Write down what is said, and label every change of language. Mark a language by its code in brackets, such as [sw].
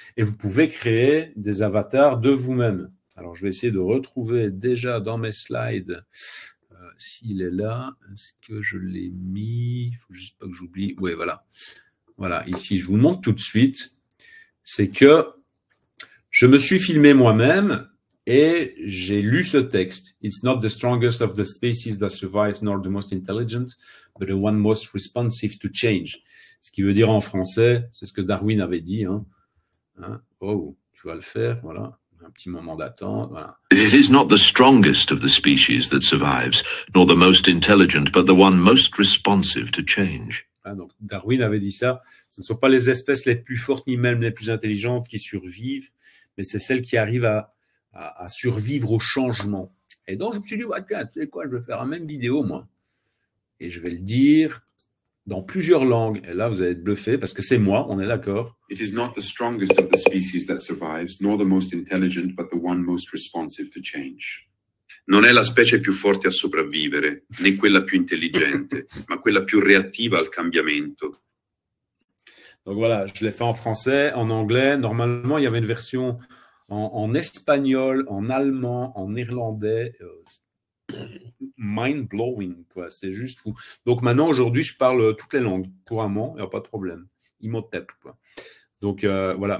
[fr] Et vous pouvez créer des avatars de vous-même. Alors, je vais essayer de retrouver déjà dans mes slides s'il est là. Est-ce que je l'ai mis? Il ne faut juste pas que j'oublie. Oui, voilà. Voilà, ici, je vous montre tout de suite. C'est que je me suis filmé moi-même et j'ai lu ce texte. [en] It's not the strongest of the species that survives, nor the most intelligent, but the one most responsive to change. [fr] Ce qui veut dire en français, c'est ce que Darwin avait dit. Hein. Oh, tu vas le faire, voilà. Un petit moment d'attente, voilà. [en] It is not the strongest of the species that survives, nor the most intelligent, but the one most responsive to change. [fr] Donc Darwin avait dit ça. Ce ne sont pas les espèces les plus fortes ni même les plus intelligentes qui survivent, mais c'est celles qui arrivent à survivre au changement. Et donc je me suis dit, tiens, tu sais quoi, je vais faire la même vidéo, moi. Et je vais le dire dans plusieurs langues. Et là, vous allez être bluffé parce que c'est moi, on est d'accord. [en] It is not the strongest of the species that survives, nor the most intelligent, but the one most responsive to change. [it] Non è la specie più forte a sopravvivere, né quella più intelligente, ma quella più reattiva al cambiamento. [fr] Donc voilà, je l'ai fait en français, en anglais. Normalement, il y avait une version en espagnol, en allemand, en néerlandais. mind-blowing, quoi. C'est juste fou. Donc maintenant, aujourd'hui, je parle toutes les langues couramment, il n'y a pas de problème. Imhotep, quoi. Donc voilà.